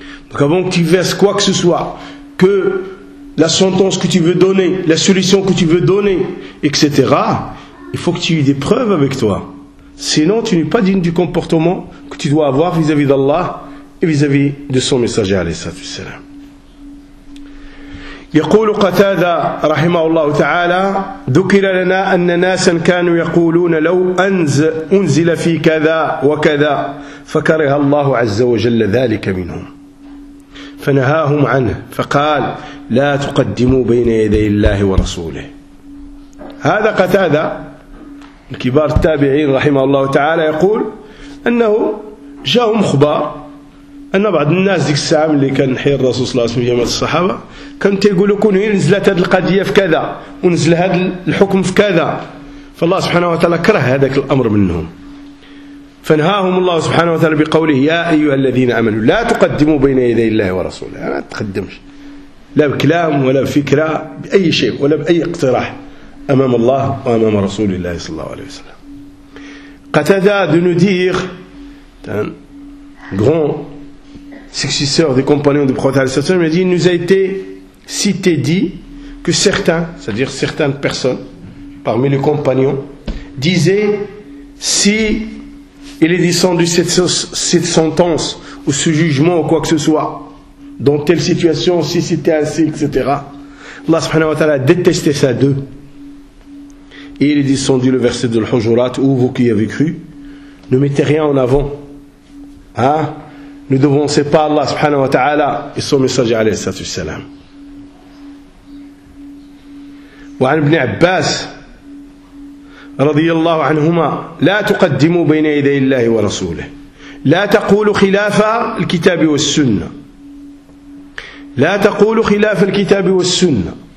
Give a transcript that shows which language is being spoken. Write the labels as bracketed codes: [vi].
[fr] Donc avant que tu verses quoi que ce soit, que la sentence que tu veux donner, la solution que tu veux donner, etc., il faut que tu aies des preuves avec toi. Sinon, tu n'es pas digne du comportement que tu dois avoir vis-à-vis d'Allah et vis-à-vis de son messager, [ar] alayhi salatu wassalam. يقول قتادة رحمه الله تعالى ذكر لنا أن ناسا كانوا يقولون لو أنزل في كذا وكذا فكره الله عز وجل ذلك منهم فنهاهم عنه فقال لا تقدموا بين يدي الله ورسوله. هذا قتادة الكبار التابعين رحمه الله تعالى يقول أنه جاءهم خبر أن بعض الناس ذيك الساعة اللي كان حي الرسول صلى الله عليه وسلم في الصحابة كان تيقولوا كون هي نزلت هذه القضية في كذا ونزل هذا الحكم في كذا، فالله سبحانه وتعالى كره هذاك الأمر منهم، فنهاهم الله سبحانه وتعالى بقوله يا أيها الذين آمنوا لا تقدموا بين يدي الله ورسوله، ما تقدمش لا بكلام ولا بفكرة بأي شيء ولا بأي اقتراح أمام الله وأمام رسول الله صلى الله عليه وسلم. [fr] قتادة دونودير غون successeur des compagnons du prophète [ar] sallallahu alayhi wa sallam, [fr] il a dit, il nous a été cité, dit que certains, c'est-à-dire certaines personnes parmi les compagnons, disaient si il est descendu cette sentence ou ce jugement ou quoi que ce soit dans telle situation, si c'était ainsi, etc., Allah [ar] subhanahu wa ta'ala [fr] détestait ça d'eux. Et il est descendu le verset de l'Hujurat où vous qui avez cru ne mettez rien en avant, ne devancez pas Allah [ar] subhanahu wa ta'ala [fr] et son messager [ar] alayhi salatu wassalam. وعن ابن عباس رضي الله عنهما لا تقدموا بين يدي الله ورسوله لا تقولوا خلاف الكتاب والسنة لا تقولوا خلاف الكتاب والسنة.